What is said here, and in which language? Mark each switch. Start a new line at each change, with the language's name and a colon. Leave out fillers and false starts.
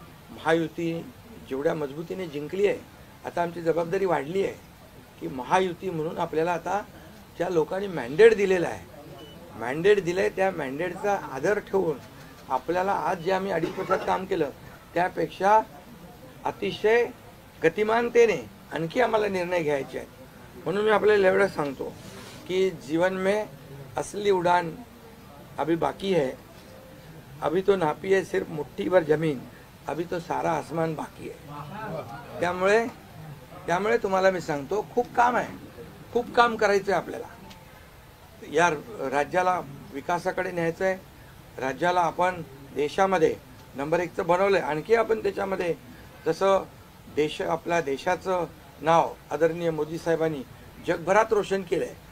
Marathi: महायुती जेवढ्या मजबूतीने जिंकली आहे, आता आमची जबाबदारी वाढली आहे की महायुती म्हणून आपल्याला आता ज्या लोकांनी मॅन्डेट दिलेला आहे, मॅन्डेट दिलंय त्या मॅन्डेटचा आदर ठेवून आपल्याला आज जे आम्ही 2.5 वर्षात काम केलं त्यापेक्षा अतिशय गतिमानतेने आणखी आम्हाला निर्णय घ्यायचे आहेत। म्हणून मी आपल्याला एवढं सांगतो कि
Hindi: जीवन में असली उड़ान अभी बाकी है, अभी तो नापी है सिर्फ मुट्ठी भर जमीन, अभी तो सारा आसमान बाकी है।
Marathi: त्यामुळे तुम्हाला मी सांगतो खूप काम आहे, खूप काम करायचं आहे आपल्याला। या राज्याला विकासाकडे न्यायचं आहे, राज्याला आपण देशामध्ये नंबर 1चं बनवलंय, आणखी आपण त्याच्यामध्ये जसं आपल्या देशाचं नाव आदरणीय मोदी साहेबांनी जगभरात रोशन केलंय।